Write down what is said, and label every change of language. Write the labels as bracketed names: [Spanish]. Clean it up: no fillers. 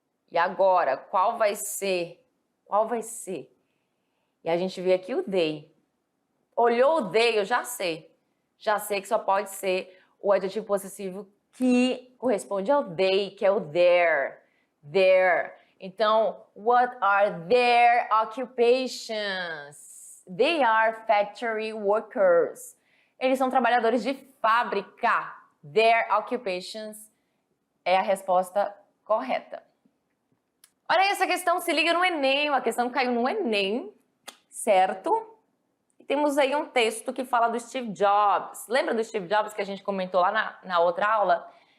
[Portuguese] E agora, qual vai ser? Qual vai ser? E a gente vê aqui o they. Olhou o they, eu já sei. Já sei que só pode ser o adjetivo possessivo que corresponde ao they, que é o their. Their. Então, [English] what are their occupations? They are factory workers. [Portuguese] Eles são trabalhadores de fábrica. [English] Their occupations [Portuguese] é a resposta correta. Olha aí essa questão, se liga no Enem, a questão caiu no Enem, certo? E temos aí um texto que fala do Steve Jobs. Lembra do Steve Jobs que a gente comentou lá na outra aula?